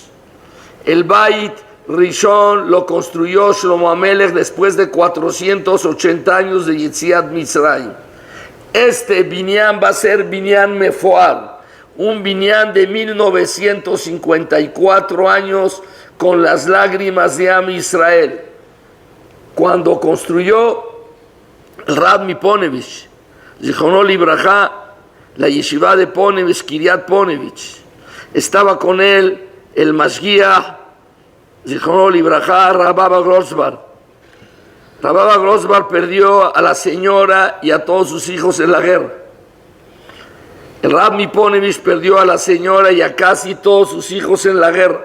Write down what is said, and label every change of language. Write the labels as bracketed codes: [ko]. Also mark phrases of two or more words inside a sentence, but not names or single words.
[es] El [he] בית ראשון [es] lo construyó Shlomo Amelech después de 480 años de [he] יציאת מצרים. [es] Este Binyan va a ser [he] בניין מפואר, [es] un binyan de 1954 años con las lágrimas de [he] עם ישראל. [es] Cuando construyó el Rab Miponevich, [he] זכרונו לברכה, [es] la yeshiva de Ponevich, Kiryat Ponevich, estaba con él el Mashgiach, [he] זכרונו לברכה, [es] Rababa Grosbar. Rababa Grosbar perdió a la señora y a todos sus hijos en la guerra. El Rab Miponevich perdió a la señora y a casi todos sus hijos en la guerra.